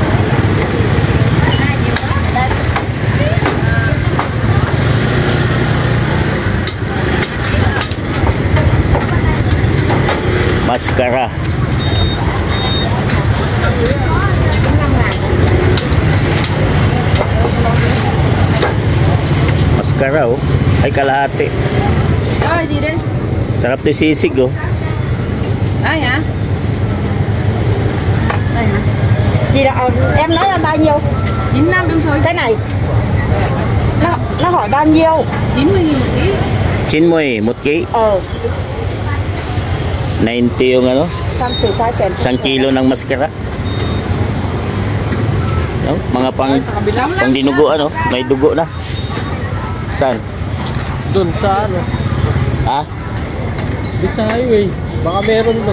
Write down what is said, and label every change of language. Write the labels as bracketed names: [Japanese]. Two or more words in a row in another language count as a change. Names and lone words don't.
[Filipino] Maskara. Maskara oh. Ay kalahati. [Vietnamese] Rồi gì đây? [Filipino] Sarap to sisig oh. [Vietnamese] Đây hả? Đây hả? Chị đã, em nói là bao nhiêu? 95 em thôi. Cái này nó hỏi bao nhiêu? 90.000 một ký. 90 một ký. 90 [Filipino] yung ano? 1 kilo ng maskara. No? Mga pang dinuguan oh. May dugo na. Saan? Doon sa ano? Ha? Di sa highway. Baka meron doon.